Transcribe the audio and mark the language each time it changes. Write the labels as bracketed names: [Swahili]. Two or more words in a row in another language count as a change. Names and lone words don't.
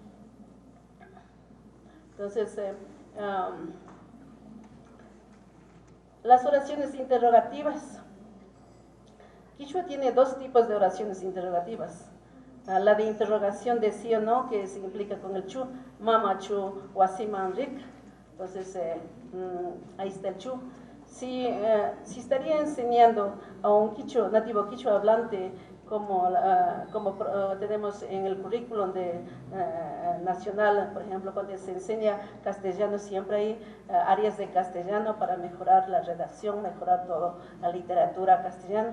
[Spanish] Entonces, las oraciones interrogativas. Quichua tiene dos tipos de oraciones interrogativas. La de interrogación de sí o no, que se implica con el chu, [Quechua] mama chu, wasiman rik. [Spanish] Entonces, ahí está el chu. Si estaría enseñando a un quichua, nativo quichua hablante, como tenemos en el currículum nacional, por ejemplo, cuando se enseña castellano, siempre hay áreas de castellano para mejorar la redacción, mejorar toda la literatura castellana.